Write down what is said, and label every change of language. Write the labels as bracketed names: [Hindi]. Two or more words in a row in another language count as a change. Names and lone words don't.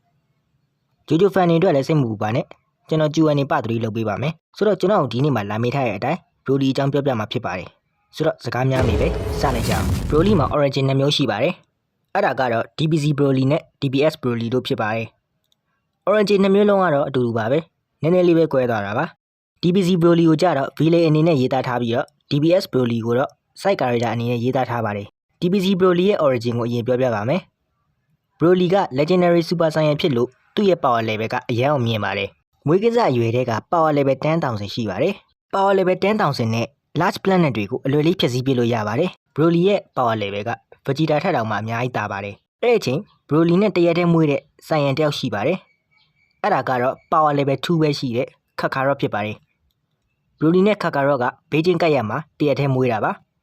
[Burmese] JoJo fan တွေအတွက်လည်းစိတ်မပူပါနဲ့ကျွန်တော် Q&A ပ3လုပ်ပေးပါမယ်ဆိုတော့ကျွန်တော်ဒီနေ့မှာလာမေးထားတဲ့အတိုင်း Broly အကြောင်းပြောပြမှာဖြစ်ပါတယ်ဆိုတော့စကားများနေပဲစလိုက်ကြအောင် Broly မှာ origin 2မျိုးရှိပါတယ်အဲ့ဒါကတော့ DBZ Broly နဲ့ DBS Broly တို့ဖြစ်ပါတယ် origin 2မျိုးလုံးကတော့အတူတူပါပဲနည်းနည်းလေးပဲကွဲသွားတာပါ DBZ Broly ကိုကြတော့ villain အနေနဲ့ရေးသားထားပြီးတော့ DBS Broly ကိုတော့ [English] side character [Burmese] အနေနဲ့ရေးသားထားပါတယ် DBZ Broly ရဲ့ origin ကိုအရင်ပြောပြပါမယ် Broly က [English] legendary super saiyan [Burmese] ဖြစ်လို့သူ့ရဲ့ [English] power level [Burmese] ကအရန်အောင်မြင်ပါတယ်မွေးကစားအရွယ်တဲ့က [English] power level [Burmese] 10,000 ရှိပါတယ် [English] power level [Burmese] 10,000 နဲ့ [English] large planet [Burmese] တွေကိုအလွယ်လေးဖြည့်ဆည်းပြလို့ရပါတယ် Broly ရဲ့ [English] power level [Burmese] က Vegeta ထက်တောင်မှအများကြီးတာပါတယ်အဲ့ဒီအချိန် Broly နဲ့တရက်တည်းမွေးတဲ့ Saiyan တယောက်ရှိပါတယ်အဲ့ဒါကတော့ [English] power level [Burmese] 2ပဲရှိတဲ့ Kakarot ဖြစ်ပါတယ် Broly နဲ့ Kakarot ကဘေးချင်းကပ်ရက်မှာတရက်တည်းမွေးတာပါ